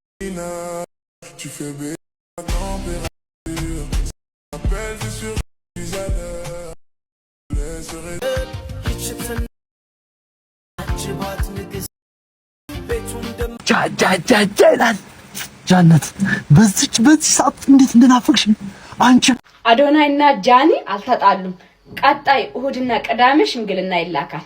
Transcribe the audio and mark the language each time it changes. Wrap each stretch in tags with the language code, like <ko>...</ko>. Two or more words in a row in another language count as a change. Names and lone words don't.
<fr>original. Tu fais baisser la température. Ça m'appelle, t'es sûr que je suis à l'heure. Laisserai.</fr> <am>ጃነት በዚህ ሰዓት እንዴት እንደናፈቅሽኝ አንቺ። አዶናይና ጃኒ አልተጣሉም። ቀጣይ እሁድና ቅዳሜ ሽምግልና ይላካል።</am>